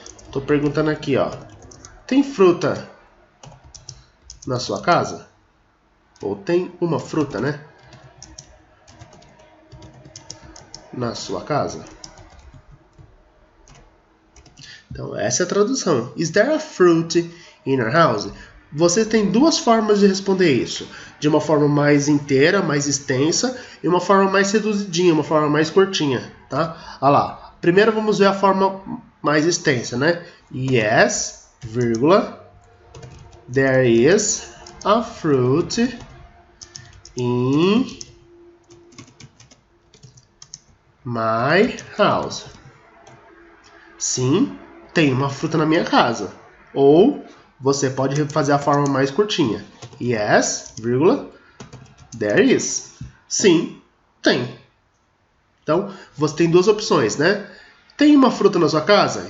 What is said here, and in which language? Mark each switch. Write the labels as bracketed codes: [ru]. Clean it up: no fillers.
[pt] Tô perguntando aqui, ó. Tem fruta na sua casa? Ou tem uma fruta, né? Na sua casa. Então, essa é a tradução. [en] Is there a fruit in your house? [pt] Você tem duas formas de responder isso. De uma forma mais inteira, mais extensa, e uma forma mais reduzidinha, uma forma mais curtinha, tá? Olha lá. Primeiro vamos ver a forma mais extensa, né? [en] Yes, vírgula, there is a fruit in my house. [pt] Sim, tem uma fruta na minha casa. Ou você pode fazer a forma mais curtinha. [en] Yes, vírgula, there is. [pt] Sim, tem. Então, você tem duas opções, né? Tem uma fruta na sua casa?